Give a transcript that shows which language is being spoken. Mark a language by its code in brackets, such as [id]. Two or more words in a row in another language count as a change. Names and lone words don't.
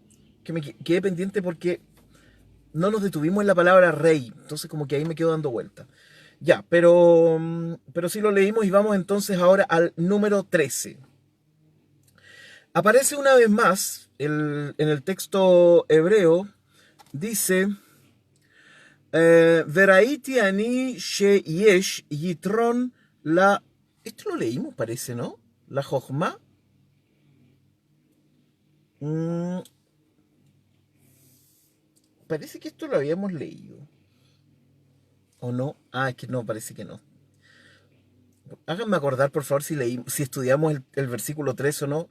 [es] Que me quedé pendiente porque no nos detuvimos en la palabra rey, entonces como que ahí me quedo dando vuelta. Ya, pero sí lo leímos y vamos entonces ahora al número 13. Aparece una vez más en el texto hebreo, dice, [he] וראיתי אני שיש יתרון ל... [es] Esto lo leímos, parece, ¿no? La Jochma. Mm, Parece que esto lo habíamos leído. ¿O no? Ah, es que no, parece que no. Háganme acordar, por favor, si estudiamos el versículo 3 o no.